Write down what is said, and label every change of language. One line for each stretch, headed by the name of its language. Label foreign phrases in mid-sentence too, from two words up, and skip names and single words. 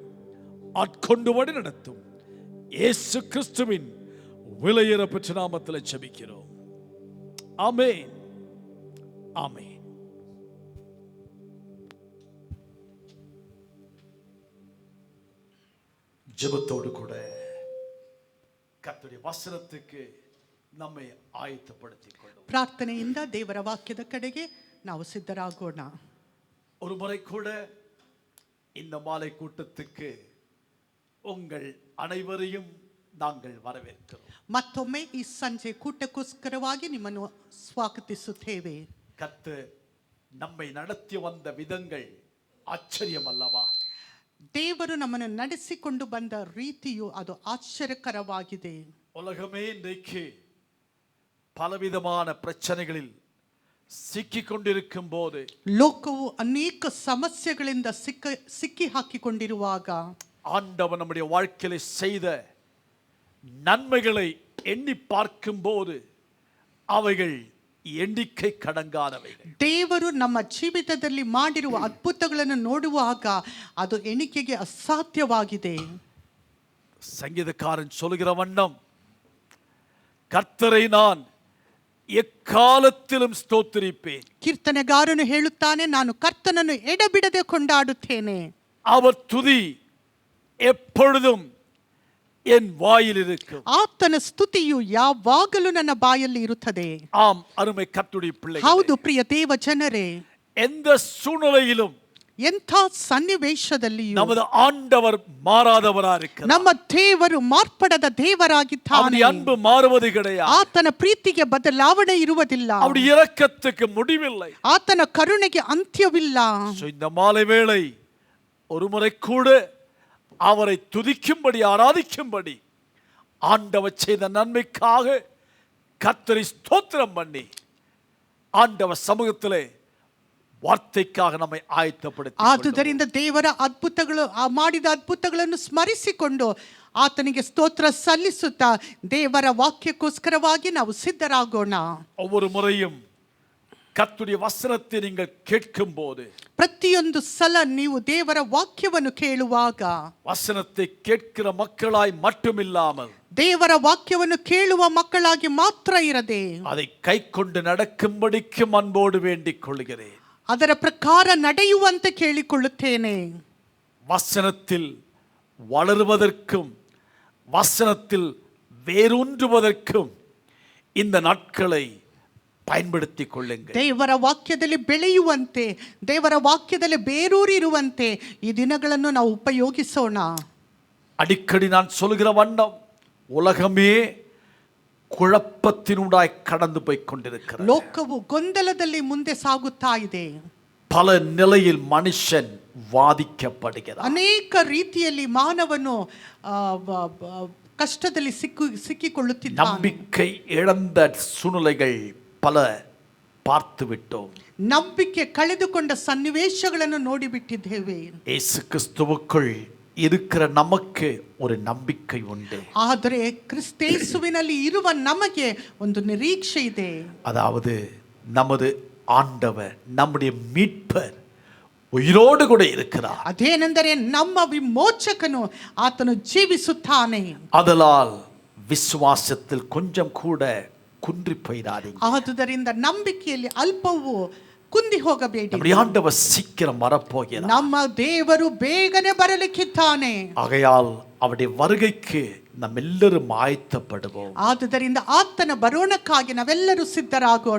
Tamil: ஆட்கொண்டு வழி நடத்தும் இயேசு கிறிஸ்துவின் விலையேறப்பெற்ற நாமத்தில் ஜெபிக்கிறோம். ஆமென், ஆமென். ஜெபத்தோடு கூட கர்த்தருடைய வசனத்துக்கு நம்மை ಆಯತ್ತಪಡಿಸಿಕೊಳ್ಳೋಣ.
Kannada: ಪ್ರಾರ್ಥನೆಯಿಂದ ದೇವರ ವಾಕ್ಯದ ಕಡೆಗೆ ನಾವು ಸಿದ್ಧರಾಗೋಣ.
Tamil: ஒரு முறை கூட இந்த மாலை கூட்டத்துக்கு உங்கள் அனைவரையும் நாங்கள் வரவேற்கிறோம்.
Kannada: ಮತ್ತೊಮ್ಮೆ ಈ ಸಂಜೆ ಕೂಟಕ್ಕೋಸ್ಕರವಾಗಿ ನಿಮ್ಮನ್ನು ಸ್ವಾಗತಿಸುತ್ತೇವೆ.
Tamil: கர்த்தர் நம்மை நடத்தி வந்த விதங்கள் ஆச்சரியம் அல்லவா?
Kannada: ದೇವರು ನಮ್ಮನ್ನು ನಡೆಸಿಕೊಂಡು ಬಂದ ರೀತಿಯು ಅದು ಆಶ್ಚರ್ಯಕರವಾಗಿದೆ.
Tamil: உலகமே இன்றைக்கு பலவிதமான பிரச்சனைகளில் சிக்கிக் கொண்டிருக்கும் போது,
Kannada: ಲೋಕವು ಅನೇಕ ಸಮಸ್ಯೆಗಳಿಂದ ಸಿಕ್ಕಿ ಹಾಕಿಕೊಂಡಿರುವಾಗ
Tamil: ஆண்டவர் நம்முடைய வாழ்க்கையில் செய்த நன்மைகளை எண்ணி பார்க்கும் போது அவைகள் ಎಣ್ಣಿಕೆ ಕಡಂಗಾದவைகள்.
Kannada: ದೇವರು ನಮ್ಮ ಜೀವಿತದಲ್ಲಿ ಮಾಡಿರುವ ಅದ್ಭುತಗಳನ್ನು ನೋಡುವಾಗ ಅದು ಎಣಿಕೆಗೆ ಅಸಾಧ್ಯವಾಗಿದೆ.
Tamil: சங்கீதக்காரன் சொல்கிற வண்ணம், கர்த்தரை நான் எக்காலத்திலும் ஸ்தோத்திரிப்பேன்.
Kannada: ಕೀರ್ತನೆಗಾರನು ಹೇಳುತ್ತಾನೆ, ನಾನು ಕರ್ತನನ್ನು ಎಡಬಿಡದೆ ಕೊಂಡಾಡುತ್ತೇನೆ.
Tamil: அவர் துதி எப்பொழுதும் என் வாயில் இருக்கும்.
Kannada: ಆತನ ಸ್ತುತಿಯು ಯಾವಾಗಲೂ ನನ್ನ ಬಾಯಲ್ಲಿ ಇರುತ್ತದೆ.
Tamil: ஆம் அருமை கர்த்தருடைய பிள்ளைகளே,
Kannada: ಹೌದು ಪ್ರಿಯ ದೇವ ಜನರೇ,
Tamil: எந்த சூழ்நிலையிலும்
Kannada: ಎಂಥ ಸನ್ನಿವೇಶದಲ್ಲಿಯೂ
Tamil: நமது ஆண்டவர் மாறாதவராக இருக்கிறார்.
Kannada: ನಮ್ಮ ದೇವರು ಮಾರ್ಪಡದ ದೇವರಾಗಿದ್ದಾನೆ.
Tamil: அவருடைய அன்பு மாறுவது கிடையாது.
Kannada: ಆತನ ಪ್ರೀತಿಗೆ ಬದಲಾವಣೆ ಇರುವುದಿಲ್ಲ.
Tamil: அவருடைய இரக்கத்துக்கு முடிவில்லை.
Kannada: ಆತನ ಕರುಣೆಗೆ ಅಂತ್ಯವಿಲ್ಲ.
Tamil: இந்த மாலை வேளை ஒரு முறை கூட அவரை துதிக்கும்படி ஆராதிக்கும்படி ஆண்டவர் செய்த நன்மைக்காக கர்த்தரை ஸ்தோத்திரம் பண்ணி ஆண்டவர் சமூகத்திலே வார்த்தைக்காக நம்மை ஆயத்தப்படுத்தி.
Kannada: ಆದುದರಿಂದ ದೇವರ ಅದ್ಭುತಗಳು ಮಾಡಿದ ಅದ್ಭುತಗಳನ್ನು ಸ್ಮರಿಸಿಕೊಂಡು ಆತನಿಗೆ ಸ್ತೋತ್ರ ಸಲ್ಲಿಸುತ್ತಾ ದೇವರ ವಾಕ್ಯಕ್ಕೋಸ್ಕರವಾಗಿ ನಾವು ಸಿದ್ಧರಾಗೋಣ.
Tamil: ஒவ்வொரு முறையும் கர்த்தருடைய வசனத்தை நீங்கள் கேட்கும் போது,
Kannada: ಪ್ರತಿಯೊಂದು ಸಲ ನೀವು ದೇವರ ವಾಕ್ಯವನ್ನು ಕೇಳುವಾಗ,
Tamil: வசனத்தை கேட்கிற மக்களாய் மட்டுமில்லாமல்
Kannada: ದೇವರ ವಾಕ್ಯವನ್ನು ಕೇಳುವ ಮಕ್ಕಳಾಗಿ ಮಾತ್ರ ಇರದೆ
Tamil: அதை கைக்கொண்டு நடக்கும்படிக்கும் அன்போடு வேண்டிக் கொள்கிறேன்.
Kannada: ಅದರ ಪ್ರಕಾರ ನಡೆಯುವಂತೆ ಕೇಳಿಕೊಳ್ಳುತ್ತೇನೆ.
Tamil: வசனத்தில் வளருவதற்கும் வசனத்தில் வேரூன்றுவதற்கும் இந்த நாட்களை பயன்படுத்திக் கொள்ளுங்கள்.
Kannada: ದೇವರ ವಾಕ್ಯದಲ್ಲಿ ಬೆಳೆಯುವಂತೆ, ದೇವರ ವಾಕ್ಯದಲ್ಲಿ ಬೇರೂರಿರುವಂತೆ ಈ ದಿನಗಳನ್ನು ನಾವು ಉಪಯೋಗಿಸೋಣ.
Tamil: அடிக்கடி நான் சொல்கிற வண்ணம் உலகமே குழப்பத்தினூடாய் கடந்து போய் கொண்டிருக்கிறது.
Kannada: ಲೋಕವು ಗೊಂದಲದಲ್ಲಿ ಮುಂದೆ ಸಾಗುತ್ತಾ ಇದೆ.
Tamil: பல நிலையில் மனுஷன் வாதிக்கப்படுகிறார்.
Kannada: ಅನೇಕ ರೀತಿಯಲ್ಲಿ ಮಾನವನು ಕಷ್ಟದಲ್ಲಿ ಸಿಕ್ಕಿಕೊಳ್ಳುತ್ತಿದ್ದಾನೆ.
Tamil: நம்பிக்கை இழந்த சூழ்நிலைகள் பல பார்த்து விட்டோம்.
Kannada: ನಂಬಿಕೆ ಕಳೆದುಕೊಂಡ ಸನ್ನಿವೇಶಗಳನ್ನು ನೋಡಿಬಿಟ್ಟಿದ್ದೇವೆ.
Tamil: இயேசு கிறிஸ்துவுக்குள் இருக்கிற நமக்கு ஒரு நம்பிக்கை உண்டு.
Kannada: ಆದರೆ ಕ್ರಿಸ್ತೇಸುವಿನಲ್ಲಿ ಇರುವ ನಮಗೆ ಒಂದು ನಿರೀಕ್ಷೆ ಇದೆ.
Tamil: அதாவது நமது ஆண்டவர், நம்முடைய மீட்பர் உயிரோடு கூட இருக்கிறார்.
Kannada: ಅದೇನೆಂದರೆ ನಮ್ಮ ವಿಮೋಚಕನು ಆತನು ಜೀವಿಸುತ್ತಾನೆ.
Tamil: அதனால் விசுவாசத்தில் கொஞ்சம் கூட குன்றி போயிடாதீங்க.
Kannada: ಆದುದರಿಂದ ನಂಬಿಕೆಯಲ್ಲಿ ಅಲ್ಪವೂ ಕುಂದಿ ಹೋಗಬೇಡಿ.
Tamil: நம்முடைய ஆண்டவர் சீக்கிரம் வரப்போகிறார்.
Kannada: ನಮ್ಮ ದೇವರು ಬೇಗನೆ ಬರಲಿಕ್ಕಿದ್ದಾನೆ.
Tamil: ஆகையால் அவருடைய வருகைக்கு நம்ம எல்லாரும் ஆயத்தப்படுவோம்.
Kannada: ಆದುದರಿಂದ ಆತನ ಬರೋಣಕ್ಕಾಗಿ ನಾವೆಲ್ಲರೂ ಸಿದ್ಧರಾಗೋಣ.